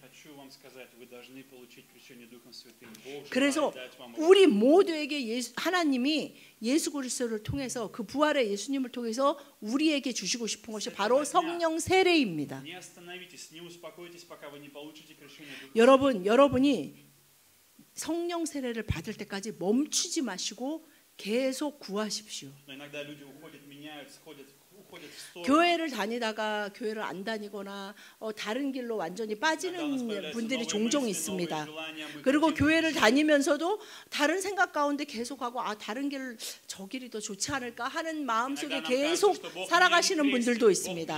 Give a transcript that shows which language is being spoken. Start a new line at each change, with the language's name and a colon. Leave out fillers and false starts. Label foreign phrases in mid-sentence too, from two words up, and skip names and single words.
Korean: 그래서 우리 모두에게 하나님이 예수 그리스도를 통해서 그 부활의 예수님을 통해서 우리에게 주시고 싶은 것이 바로 성령 세례입니다. 여러분이 성령 세례를 받을 때까지 멈추지 마시고 계속 구하십시오.
Russian: отходят в stорону.
Korean: 교회를 다니다가 교회를 안 다니거나 다른 길로 완전히 빠지는 분들이 종종 있습니다. 그리고 교회를 다니면서도 다른 생각 가운데 계속하고 다른 길, 저 길이 더 좋지 않을까 하는 마음속에 계속 살아가시는 분들도 있습니다.